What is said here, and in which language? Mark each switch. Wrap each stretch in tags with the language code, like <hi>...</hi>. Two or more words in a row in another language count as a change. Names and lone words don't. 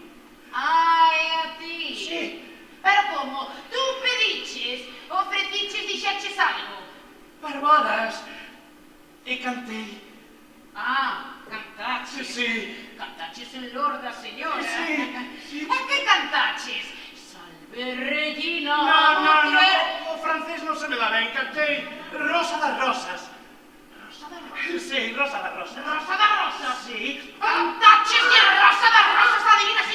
<gl>Ai, a ti? Sí. Pero como? Tú pediches, ofreciches, dixeches algo? Barbadas. E cantei. Cantaches? Sí. Cantaches en lor da señora? Sí. E que cantaches? Salve Regina. No, o francés non se me dá ben, cantei Rosa das Rosas. Rosa das Rosas? Sí, Rosa das Rosas. Rosa das Rosas? Sí. Cantaches de Rosa das Rosas,</gl>